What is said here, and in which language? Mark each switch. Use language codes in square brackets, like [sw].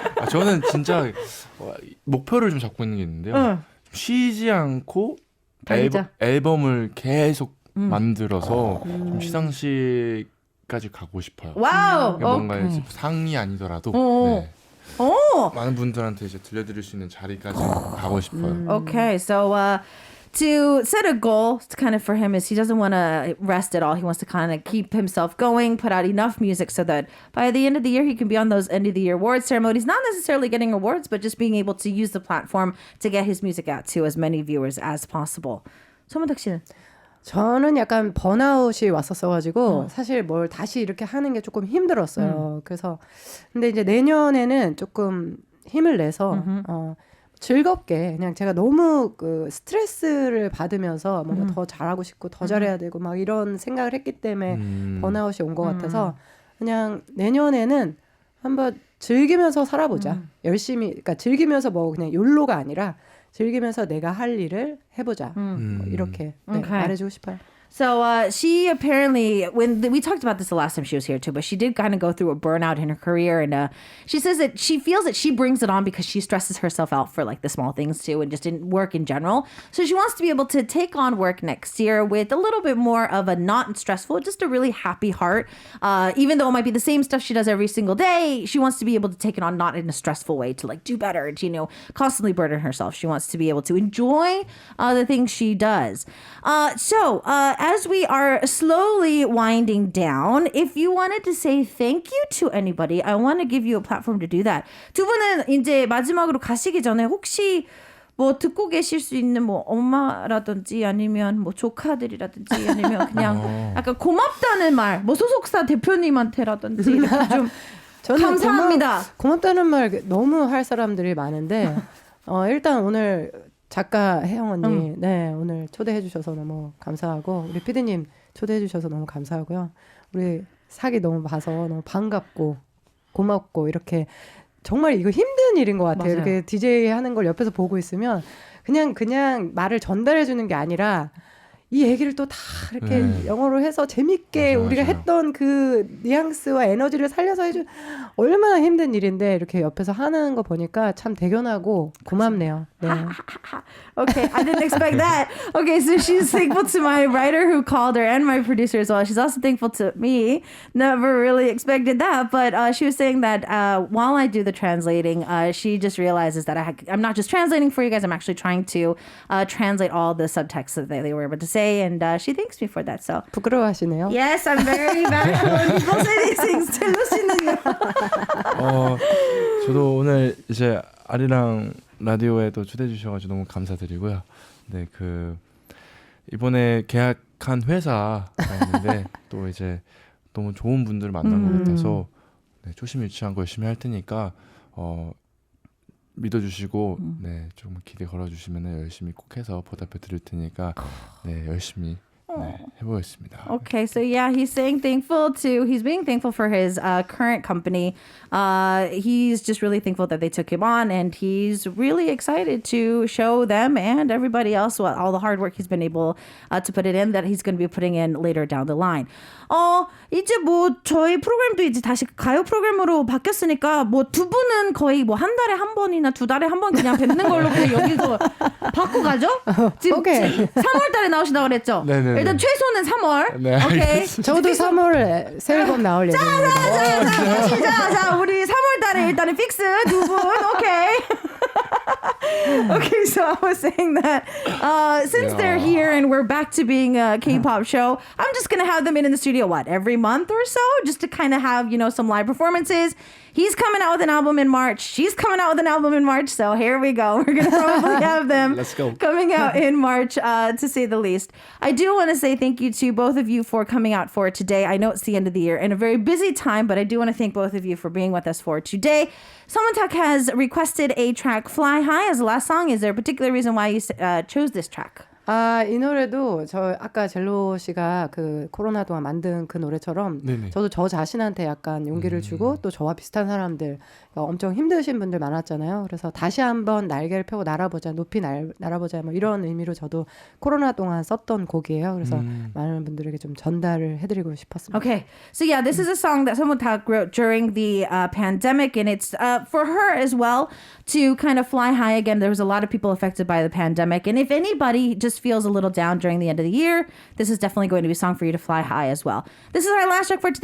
[ko] 저는 진짜 목표를 좀 잡고 있는 게 있는데요. 쉬지 않고 앨범을 계속 만들어서 좀 시상식까지 가고 싶어요. 와우. 뭔가 이제 상이 아니더라도 네. 많은 분들한테 이제 들려드릴 수 있는 자리까지 가고 싶어요. [en] Okay, so to set a goal kind of for him is he doesn't want to rest at all. He wants to kind of keep himself going, put out enough music so that by the end of the year he can be on those end of the year awards ceremonies, not necessarily getting awards, but just being able to use the platform to get his music out to as many viewers as possible. [ko] 소문탁 씨는? 저는 약간 번아웃이 왔었어가지고 사실 뭘 다시 이렇게 하는 게 조금 힘들었어요. 그래서 근데 이제 내년에는 조금 힘을 내서 즐겁게 그냥 제가 너무 그 스트레스를 받으면서 뭔가 더 잘하고 싶고 더 잘해야 되고 막 이런 생각을 했기 때문에 번아웃이 온 것 같아서 그냥 내년에는 한번 즐기면서 살아보자. 열심히 그러니까 즐기면서 뭐 그냥 욜로가 아니라 즐기면서 내가 할 일을 해보자. 뭐 이렇게 [en] Okay. [ko] 말해주고 싶어요. [en] So she apparently, we talked about this the last time she was here too, but she did kind of go through a burnout in her career. And she says that she feels that she brings it on because she stresses herself out for like the small things too and just in work in general. So she wants to be able to take on work next year with a little bit more of a not stressful, just a really happy heart. Even though it might be the same stuff she does every single day, she wants to be able to take it on not in a stressful way to like do better, to, you know, constantly burden herself. She wants to be able to enjoy the things she does. So as we are slowly winding down, if you wanted to say thank you to anybody, I want to give you a platform to do that. [ko] 두 분은 이제 마지막으로 가시기 전에 혹시 뭐 듣고 계실 수 있는 뭐 엄마라든지 아니면 뭐 조카들이라든지 아니면 그냥 약간 고맙다는 말, 뭐 소속사 대표님한테라든지 이렇게 좀 저는 감사합니다. 고맙다는 말 너무 할 사람들이 많은데 일단 오늘 작가 혜영 언니, 네 오늘 초대해 주셔서 너무 감사하고 우리 피디님 초대해 주셔서 너무 감사하고요. 우리 사기 너무 봐서 너무 반갑고 고맙고 이렇게 정말 이거 힘든 일인 것 같아요. 맞아요. 이렇게 DJ 하는 걸 옆에서 보고 있으면 그냥 말을 전달해 주는 게 아니라 이 얘기를 또 다 이렇게 영어로 해서 재밌게 맞아요, 맞아요. 했던 그 뉘앙스와 에너지를 살려서 해준 얼마나 힘든 일인데 이렇게 옆에서 하는 거 보니까 참 대견하고 고맙네요. 네. [en] Okay, I didn't expect that. Okay, so she's thankful to my writer who called her and my producer as well. She's also thankful to me. Never really expected that, but she was saying that while I do the translating, she just realizes that I'm not just translating for you guys. I'm actually trying to translate all the subtext that they were able to say, and she thanks me for that. So [ko] 부끄러워하시네요. [en] yes, I'm very bashful when people say these things. [ko] 들으시는요. 저도 오늘 이제 아리랑 라디오에도 초대해 주셔가지고 너무 감사드리고요. 네, 그 이번에 계약한 회사가 있는데 또 이제 너무 좋은 분들을 만난 것 같아서 네, 조심유치한 거 열심히 할 테니까 믿어주시고 네, 좀 기대 걸어주시면 열심히 꼭 해서 보답해 드릴 테니까 네, 열심히 네, 해보겠습니다. [en] Okay, so yeah, he's being thankful for his current company. He's just really thankful that they took him on, and he's really excited to show them and everybody else all the hard work he's been able to put it in, that he's going to be putting in later down the line. [ko] 이제 뭐 저희 프로그램도 이제 다시 가요 프로그램으로 바뀌었으니까 뭐 두 분은 거의 뭐 한 달에 한 번이나 두 달에 한 번 그냥 뵙는 걸로 그냥 여기서 받고 가죠? 지금 오케이. 3월 달에 나오신다고 그랬죠? 네네네. 일단 최소는 3월. 네, 오케이. 저도 3월에 새 앨범 나올 예정입니다. 자, 우리 3월 달에 일단은 픽스 두 분. 오케이. [en] Okay, so I was saying that since they're here and we're back to being a K-pop show, I'm just going to have them in the studio, every month or so, just to kind of have, some live performances. He's coming out with an album in March. She's coming out with an album in March. So here we go. We're going to probably have them Let's go. coming out in March, to say the least. I do want to say thank you to both of you for coming out for today. I know it's the end of the year and a very busy time, but I do want to thank both of you for being with us for today. Someone has requested a track, Fly High, as the last song. Is there a particular reason why you chose this track? [ko] 이 노래도 저 아까 젤로 씨가 그 코로나 동안 만든 그 노래처럼 네네. 저도 저 자신한테 약간 용기를 주고 또 저와 비슷한 사람들 엄청 힘드신 분들 많았잖아요. 그래서 다시 한번 날개를 펴고 날아보자, 높이 날아보자 뭐 이런 의미로 저도 코로나 동안 썼던 곡이에요. 그래서 많은 분들에게 좀 전달을 해드리고 싶었습니다. [en] Okay, so yeah, this is a song that someone wrote during the pandemic, and it's for her as well to kind of fly high again. There was a lot of people affected by the pandemic, and if anybody just feels a little down during the end of the year, this is definitely going to be a song for you to fly high as well. This is our last track for today.